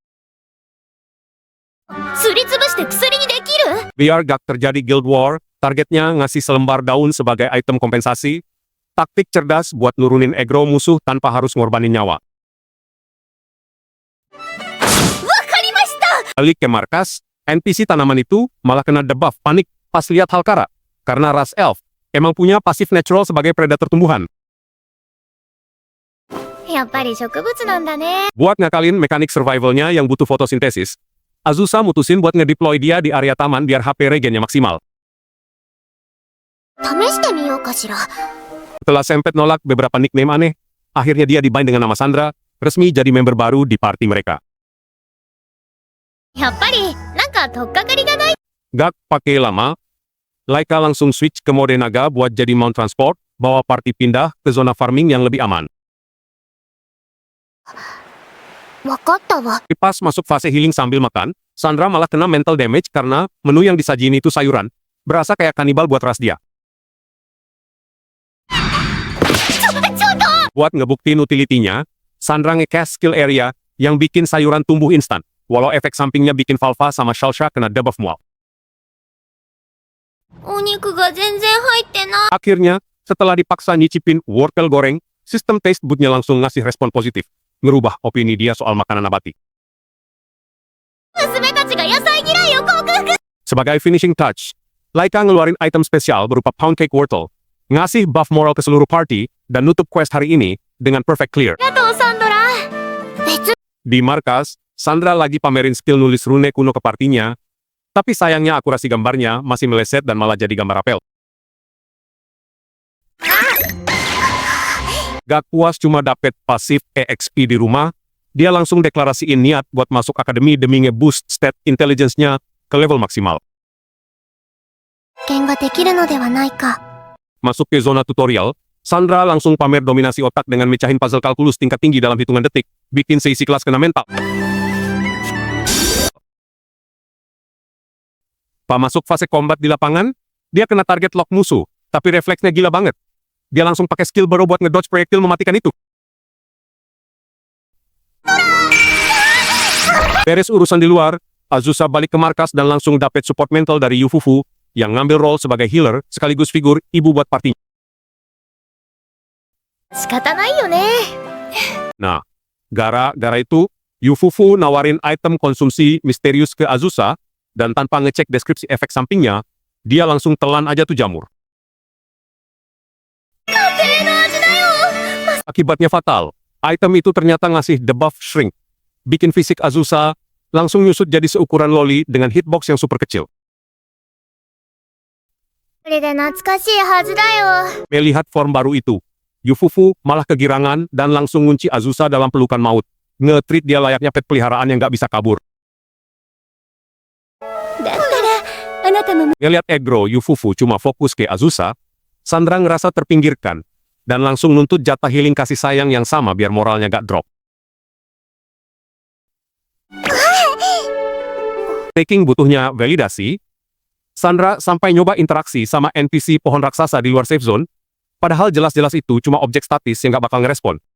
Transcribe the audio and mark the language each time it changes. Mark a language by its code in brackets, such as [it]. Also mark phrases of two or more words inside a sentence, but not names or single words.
[id] Biar gak terjadi [en] guild war, [id] targetnya ngasih selembar daun sebagai item kompensasi, taktik cerdas buat nurunin aggro musuh tanpa harus ngorbanin nyawa. Balik ke markas, NPC tanaman itu malah kena debuff panik pas lihat Halkara, karena ras elf emang punya pasif natural sebagai predator tumbuhan. [ja] やっぱり植物なんだね。 [id] Buat ngakalin mekanik survivalnya yang butuh fotosintesis, Azusa mutusin buat ngedeploy dia di area taman biar HP regennya maksimal. [ja] 試してみようかしら。 [id] Setelah Sempet nolak beberapa nickname aneh, akhirnya dia dibind dengan nama Sandra, resmi jadi member baru di party mereka. [ja] やっぱり、なんか取っかかりがない。 [id] Gak pakai lama, Laika langsung switch ke mode naga buat jadi mount transport, bawa party pindah ke zona farming yang lebih aman. [ja] わかったわ。 [id] Pas masuk fase healing sambil makan, Sandra malah kena mental damage karena menu yang disajiin itu sayuran, berasa kayak kanibal buat ras dia. [ja] ちょっと [id] Buat ngebuktiin utility-nya, Sandra nge-cast skill area yang bikin sayuran tumbuh instan, walau efek sampingnya bikin Valva sama Shalsha kena debuff mual. [ja] お肉が全然入ってない。 [id] Akhirnya, setelah dipaksa nyicipin wortel goreng, sistem taste budnya langsung ngasih respon positif, ngerubah opini dia soal makanan nabati. [ja] 娘たちが野菜嫌いを克服。 [id] Sebagai [en] finishing touch, [id] Laika ngeluarin item spesial berupa [en] pound cake [id] wortel, ngasih buff moral ke seluruh party, dan nutup quest hari ini dengan [en] perfect clear. [ja] ありがとう、サンドラ。別。 [id] Di markas, Sandra lagi pamerin skill nulis rune kuno ke partinya, tapi sayangnya akurasi gambarnya masih meleset dan malah jadi gambar apel. Gak puas cuma dapet pasif EXP di rumah, dia langsung deklarasiin niat buat masuk akademi demi nge-boost [en] stat intelligence- [id] nya ke level maksimal. [ja] 剣ができるのではないか。 [id] Masuk ke zona tutorial, Sandra langsung pamer dominasi otak dengan mecahin puzzle kalkulus tingkat tinggi dalam hitungan detik, bikin seisi kelas kena mental. Pas masuk fase combat di lapangan, dia kena [en] target lock [id] musuh, tapi refleksnya gila banget. Dia langsung pakai skill baru buat ngedodge proyektil mematikan itu. Beres urusan di luar, Azusa balik ke markas dan langsung dapet support mental dari Yufufu, yang ngambil role sebagai healer sekaligus figur ibu buat partinya. [ja] 仕方ないよね。 [id] Nah, gara-gara itu, Yufufu nawarin item konsumsi misterius ke Azusa, dan tanpa ngecek deskripsi efek sampingnya, dia langsung telan aja tuh jamur. Akibatnya fatal. Item itu ternyata ngasih [en] debuff shrink. [id] Bikin fisik Azusa langsung nyusut jadi seukuran loli dengan hitbox yang super kecil. [ja] これで懐かしいはずだよ。 [id] Melihat form baru itu, Yufufu malah kegirangan dan langsung ngunci Azusa dalam pelukan maut. Nge-treat dia layaknya pet peliharaan yang gak bisa kabur. [ja] だったら、あなたも。 [id] Ngeliat aggro Yufufu cuma fokus ke Azusa, Sandra ngerasa terpinggirkan, dan langsung nuntut jatah healing kasih sayang yang sama biar moralnya gak drop. Taking butuhnya validasi, Sandra sampai nyoba interaksi sama NPC pohon raksasa di luar [en] safe zone, [id] padahal jelas-jelas itu cuma objek statis yang gak bakal ngerespon.